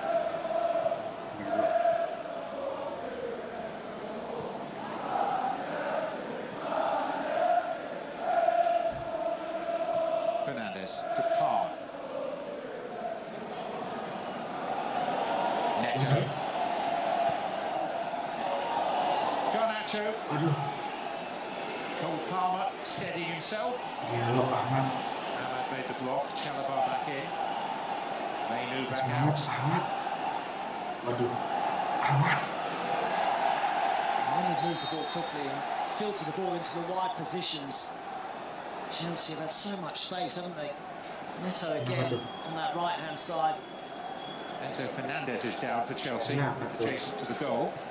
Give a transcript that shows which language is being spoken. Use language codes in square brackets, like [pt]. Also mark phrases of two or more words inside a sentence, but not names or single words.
[en] Fernandes to Palm. Neto. Garnacho. [id] Aduh. [en] Cole Palmer steadying himself. [id] Dialog Ahmad. [en] Ahmad made the block. Chalabar back in. Mainu back [id] Semangat [en] out. [id] Ahmad. Waduh. Ahmad. [en] When they've moved the ball quickly and filtered the ball into the wide positions, Chelsea have had so much space, haven't they? Neto again on that right-hand side. Enzo Fernandez is down for Chelsea, adjacent to the goal.